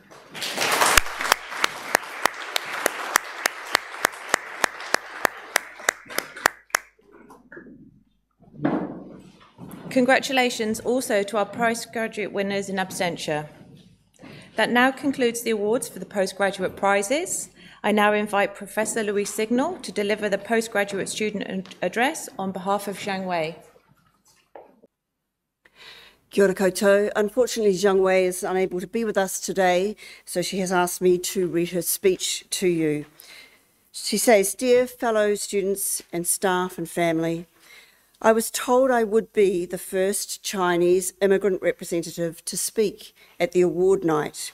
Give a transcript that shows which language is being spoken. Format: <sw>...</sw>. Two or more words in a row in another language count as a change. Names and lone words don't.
<en>Congratulations also to our postgraduate winners in absentia. That now concludes the awards for the postgraduate prizes. I now invite Professor Louis Signal to deliver the postgraduate student address on behalf of Zhang Wei.</en> <mi>Kia ora koutou.</mi> <en>Unfortunately, Zhang Wei is unable to be with us today, so she has asked me to read her speech to you. She says, "Dear fellow students and staff and family, I was told I would be the first Chinese immigrant representative to speak at the award night.</en>